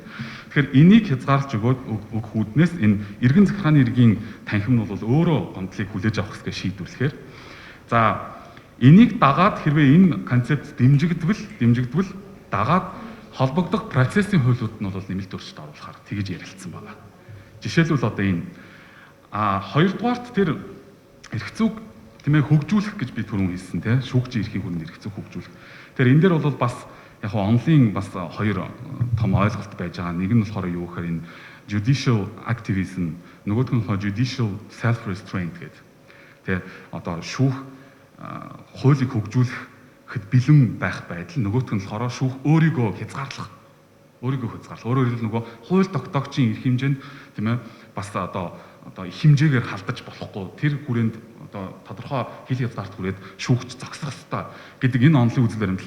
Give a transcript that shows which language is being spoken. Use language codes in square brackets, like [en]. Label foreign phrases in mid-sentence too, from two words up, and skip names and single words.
[mn] Тэгэхээр энийг хязгаарлаж өгөх үүднээс энэ иргэн захиргааны эргийн танхим нь бол өөрөө гомдлыг хүлээж авах гэсэн шийдвэрлэхээр за энийг дагаад хэрвээ энэ концепт дэмжигдвэл дагаад холбогдох процессын хуулиуд нь бол нэмэлт өөрчлөлт оруулахаар тэгж ярилцсан байна. Жишээлбэл одоо энэ хоёрдугаарт тэр эрх зүйг тийм ээ хөгжүүлэх гэж би түрүүн хэлсэн тийм шүүгчийн эрхийн хүрээнд эрх зүйг хөгжүүлэх. Тэгэхээр энэ дээр бол бас яг онлын бас хоёр том ойлголт байж байгаа. Нэг нь болохоор юу гэхээр энэ [en] judicial activism, [mn] нөгөөх нь болохоор [en] judicial self restraint [mn] гэдэг. Тэгээ одоо шүүх хуулийг хөгжүүлэхэд бэлэн байх байдал, нөгөөх нь болохоор шүүх өөрийгөө хязгаарлах. Өөрөөр хэлбэл нөгөө хууль тогтоогчийн эрх хэмжээнд тийм ээ бас одоо одоо их хэмжээгээр халдаж болохгүй тэр хүрээнд одоо тодорхой хил хязгаарт хүрээд шүүгч зогсох ёстой гэдэг энэ онолын үзэл баримтлал.